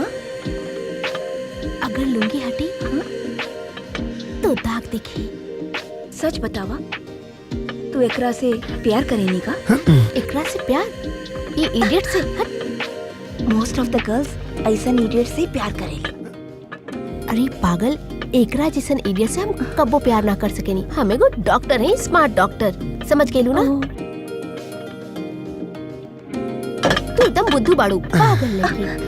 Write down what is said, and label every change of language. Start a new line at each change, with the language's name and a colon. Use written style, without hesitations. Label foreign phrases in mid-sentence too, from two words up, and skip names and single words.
Bhojpuri: अगर लुंगी हटी तो दाग दिखी। सच बतावा, तू एकरा से प्यार करेनी का? एकरा से प्यार? ये इडियट से
English: most of the girls
Bhojpuri: ऐसा इडियट से प्यार करेली। अरे पागल, एकरा जैसन इडियट से हम कब्बो प्यार ना कर सकेनी। हम एगो डॉक्टर हैं,
English: smart doctor,
Bhojpuri: समझ गेलू ना? तू एकदम बुद्धू बाड़ू, पागल लड़की।